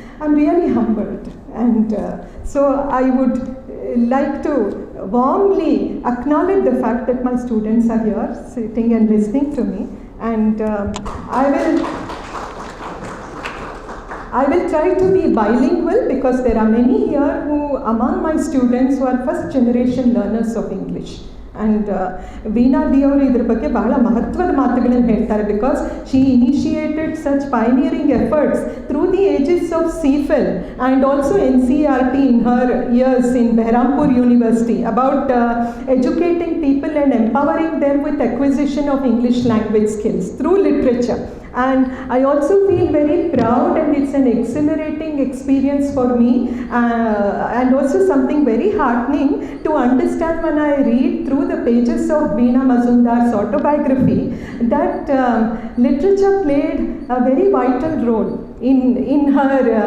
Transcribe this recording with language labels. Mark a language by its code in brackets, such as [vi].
[en] I'm really humbled, and so I would like to warmly acknowledge the fact that my students are here sitting and listening to me, and I will try to be bilingual, because there are many here among my students who are first generation learners of English. And Veena di [kn] ಅವರು ಇದ್ರ ಬಗ್ಗೆ ಬಹಳ ಮಹತ್ವದ ಮಾತುಗಳನ್ನು ಹೇಳ್ತಾರೆ, [en] Because she initiated such pioneering efforts through the ages of CPhil and also NCERT in her years in Behrampur University about educating people and empowering them with acquisition of English language skills through literature. And I also feel very proud, and it's an exhilarating experience for me, and also something very heartening to understand when I read through the pages of Veena Majumdar's autobiography that literature played a very vital role in her